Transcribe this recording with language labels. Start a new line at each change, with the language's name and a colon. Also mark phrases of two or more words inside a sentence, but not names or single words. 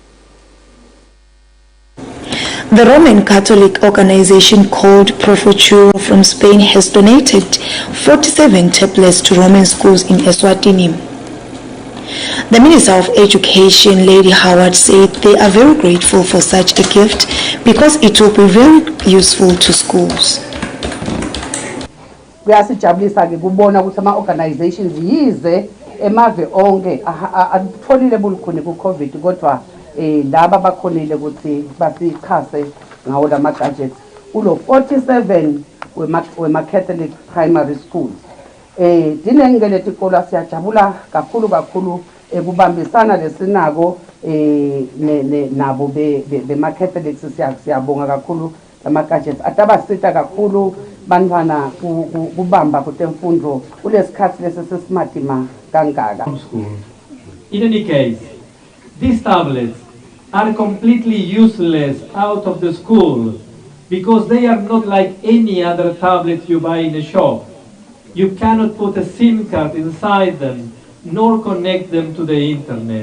English: The Roman Catholic organization called Profuturo from Spain has donated 47 tablets to Roman schools in Eswatini. The Minister of Education, Lady Howard, said they are very grateful for such a gift because it will be very useful to schools.
Swati: Kuyasijabulisa ke kubona ukuthi ama organizations yize emave onke atholile bulukhuni ku COVID kodwa laba bakhonile ukuthi basikhase ngawo lama gadgets kulo 47 wema
English: Catholic primary schools.
Swati: Dinengele tikolo siyajabula kakhulu ekubambisana lesinako nabo bema Catholics siyabonga kakhulu lama gadgets atabasita kakhulu bantwana kubamba kutemfundo kulesikhathi lesesesmart ma kangaka.
English: In any case, these tablets are completely useless out of the school because they are not like any other tablet you buy in a shop. You cannot put a SIM card inside them nor connect them to the internet.